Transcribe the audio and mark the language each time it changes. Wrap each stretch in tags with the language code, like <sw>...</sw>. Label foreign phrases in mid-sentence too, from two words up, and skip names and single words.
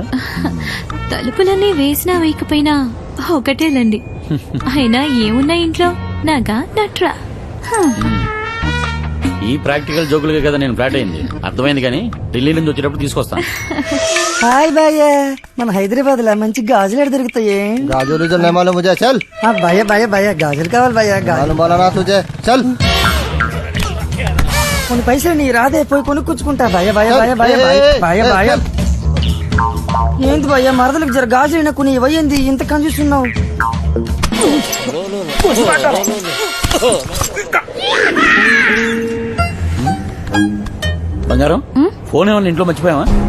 <te>తలుపులన్నీ వేసినా వేయకపోయినా ఒకటేలండి. అయినా ఏమున్నా ఇంట్లో నాగా నట్రా. ఈ ప్రాక్టికల్ జోకులుగా కదా నేను ఫ్లాట్ అయింది, అర్థమైంది. కానీ ఢిల్లీ నుంచి వచ్చేటప్పుడు తీసుకొస్తాను. హాయ్ భయ్య, మన హైదరాబాద్ లో మంచి గాజులు ఎక్కడ దొరుకుతాయి?</te> <hi>गाजर उजर नहीं मालूम मुझे, चल।</hi> <te>భయ్య భయ్య భయ్య, గాజులు కావాలి భయ్య.</te> <hi>मालूम बोला ना तुझे, चल।</hi> <te>కొన్ని పైసలు నీ రాదే, పోయి కొనుక్కొచ్చుకుంటా. భయ్య భయ్య భయ్య భయ్య భయ్య భయ్య. ఏంటి భయ్య, మరదలకు జర గాజులు కొన్ని ఇవ్వయింది, ఇంత కన్ఫ్యూస్తున్నావు? బంగారం, ఫోన్ ఏమన్నా ఇంట్లో మర్చిపోయావా?</te>